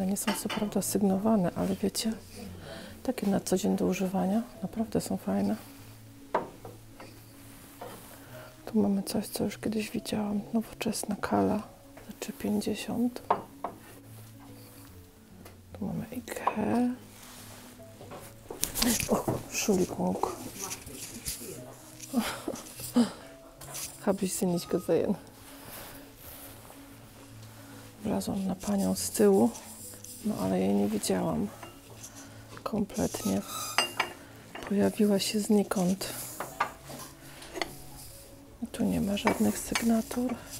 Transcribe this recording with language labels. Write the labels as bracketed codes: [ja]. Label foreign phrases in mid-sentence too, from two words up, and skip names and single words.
[pl] Nie są co prawda sygnowane, ale wiecie, takie na co dzień do używania. Naprawdę są fajne. Tu mamy coś, co już kiedyś widziałam. Nowoczesna kala za 3,50. Tu mamy Ikea. O, [de] Entschuldigung. Habe ich sie nicht gesehen. [pl] Wlazłam na panią z tyłu, no ale jej nie widziałam. Kompletnie. Pojawiła się znikąd. Tu nie ma żadnych sygnatur.